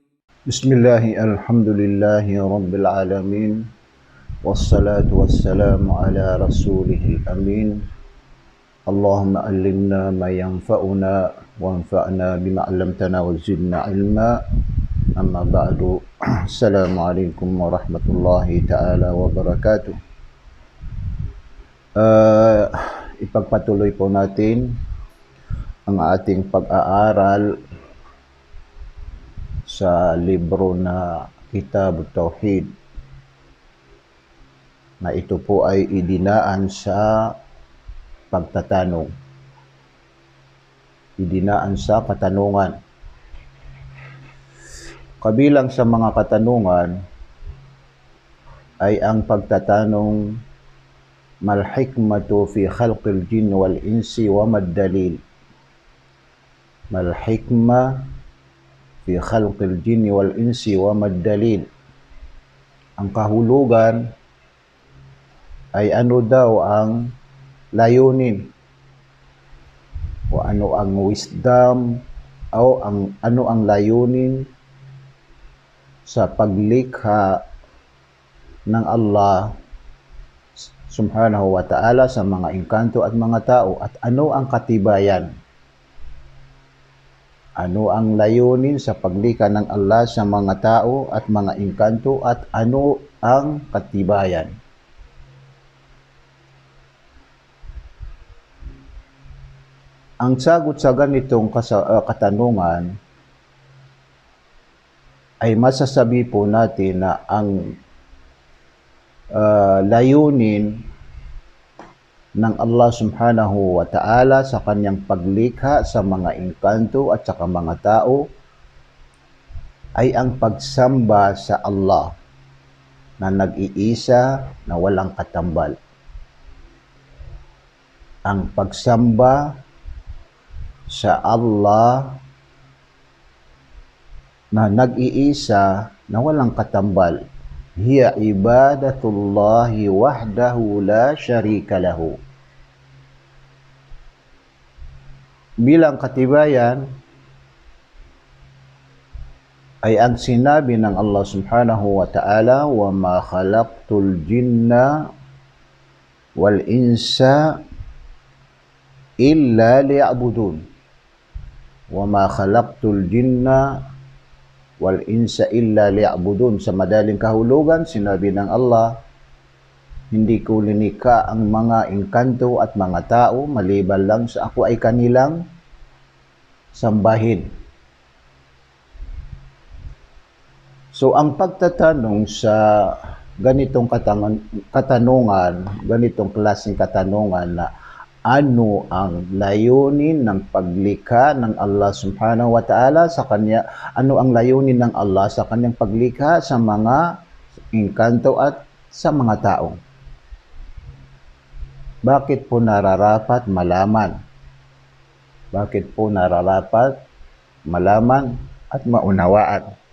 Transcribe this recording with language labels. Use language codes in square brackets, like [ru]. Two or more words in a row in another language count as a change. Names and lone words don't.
[ar] بسم الله الحمد لله رب العالمين والصلاة والسلام على رسوله الأمين. اللهم علمنا ما ينفعنا وانفعنا بما علمتنا وزدنا علما. أما بعد السلام عليكم ورحمة الله تعالى وبركاته. [tl] Ipagpatuloy po natin ang ating pag-aaral sa libro na Kitab Tauhid, na ito po ay idinaan sa pagtatanong. Idinaan sa katanungan. Kabilang sa mga katanungan ay ang pagtatanong, [ar] ما الحكمة في خلق الجن والإنس وما الدليل. ما الحكمة في خلق الجن والإنس وما الدليل. [tl] Ang kahulugan ay ano daw ang layunin o ano ang wisdom o ano ang layunin sa paglikha ng Allah [ar] سبحانه وتعالى [tl] sa mga engkanto at mga tao, at ano ang katibayan. Ano ang layunin sa paglikha ng Allah sa mga tao at mga engkanto, at ano ang katibayan. Ang sagot sa ganitong katanungan ay masasabi po natin na ang layunin ng Allah [ar] سبحانه وتعالى [tl] sa kanyang paglikha sa mga engkanto at sa mga tao ay ang pagsamba sa Allah na nag-iisa, na walang katambal. Ang pagsamba sa Allah na nag-iisa, na walang katambal. [ar] هي عبادة الله وحده لا شريك له. [tl] Bilang katibayan ay ang sinabi ng Allah [ar] سبحانه وتعالى, وما خلقت الجن والإنس إلا ليعبدون. وما خلقت الجن والإنس إلا ليعبدون. [tl] Sa madaling kahulugan, sinabi ng Allah, hindi ko linikha ang mga engkanto at mga tao maliban lang sa ako ay kanilang sambahin. So ang pagtatanong sa ganitong katanungan, ganitong klaseng katanungan na ano ang layunin ng paglikha ng Allah [ar] سبحانه وتعالى [tl] sa kanya, ano ang layunin ng Allah sa kanyang paglikha sa mga engkanto at sa mga tao? Bakit po nararapat malaman? Bakit po nararapat malaman at maunawaan?